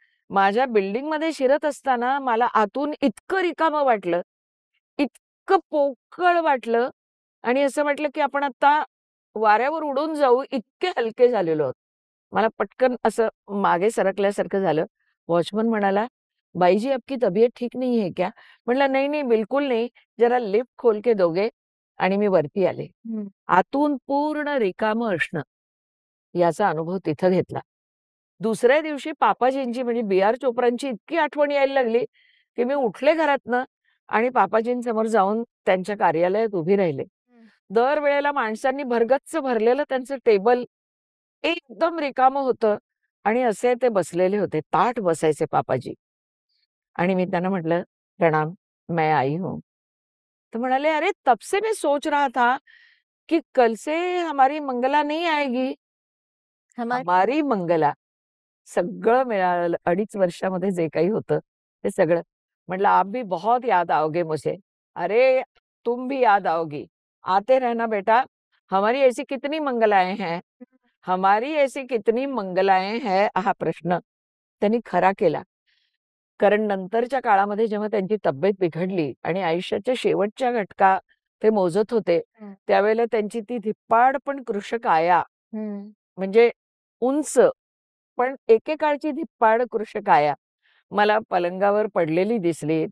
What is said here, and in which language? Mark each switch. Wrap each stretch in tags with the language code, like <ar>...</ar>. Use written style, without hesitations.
<mr>माझ्या बिल्डिंगमध्ये शिरत असताना मला आतून इतकं रिकामं वाटलं, इतकं पोकळ वाटलं आणि असं वाटलं की आपण आता वाऱ्यावर उडून जाऊ, इतके हलके झालेलो आहोत। मला पटकन असं मागे सरकल्यासारखं झालं।</mr> <hi>वॉचमन</hi> <mr>म्हणाला,</mr> <hi>बाई जी आपकी तबीयत ठीक नहीं है क्या?</hi> <mr>म्हटलं नाही नाही</mr> <hi>बिलकुल नाही, जरा लिफ्ट खोल के दोगे।</hi> <mr>आणि मी वरती आले। आतून पूर्ण रिकामं असणं याचा अनुभव तिथं घेतला। दुसऱ्या दिवशी पापाजींची म्हणजे बी.आर. चोप्रांची इतकी आठवण यायला लागली की मी उठले घरातनं आणि पापाजींसमोर जाऊन त्यांच्या कार्यालयात उभी राहिले। दरवेळेला माणसांनी भरगच्च भरलेलं त्यांचं टेबल एकदम रिकामं होतं आणि असे ते बसलेले होते, ताठ बसायचे पापाजी। आणि मी त्यांना म्हटलं,</mr> <hi>प्रणाम, मैं आई हूं।</hi> <mr>तो म्हणाले,</mr> <hi>अरे तब से मैं सोच रहा था कि कल से हमारी मंगला नहीं आएगी।</hi> <mr>हमारी मंगला सगळं मिळालं 2.5 वर्षामध्ये जे काही होतं ते सगळं। म्हटलं,</mr> <hi>आप भी बहुत याद आओगे मुझे। अरे तुम भी याद आओगी, आते रहना बेटा, हमारी ऐसी कितनी मंगलाएं हैं, हमारी ऐसी कितनी मंगलाएं हैं</hi> <mr>हा प्रश्न त्यांनी खरा केला। कारण नंतरच्या काळामध्ये जेव्हा त्यांची तब्येत बिघडली आणि आयुष्याच्या शेवटच्या घटका ते मोजत होते त्यावेळेला त्यांची ती धिप्पाड पण कृशकाया म्हणजे उंच पण एकेकाळची धिप्पाड कृशकाया मला पलंगावर पडलेली दिसली।</mr>